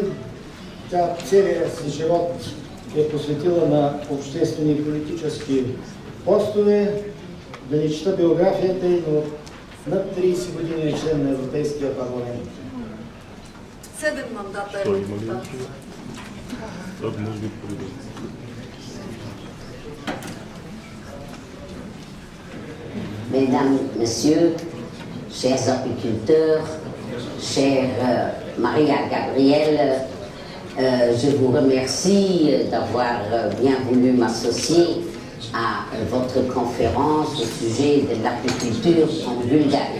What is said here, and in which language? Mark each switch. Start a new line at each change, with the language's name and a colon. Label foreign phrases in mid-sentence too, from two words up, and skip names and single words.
Bulgarian: Тя целият си живот е посветила на обществени и политически постове. Да не чета биографията ѝ, но над 30 години е член на Европейския парламент. 7 мандата е депутат.
French: Mesdames, Messieurs, chers apiculteurs, chère Maria Gabrielle, je vous remercie d'avoir bien voulu m'associer à votre conférence au sujet de l'apiculture en Bulgarie.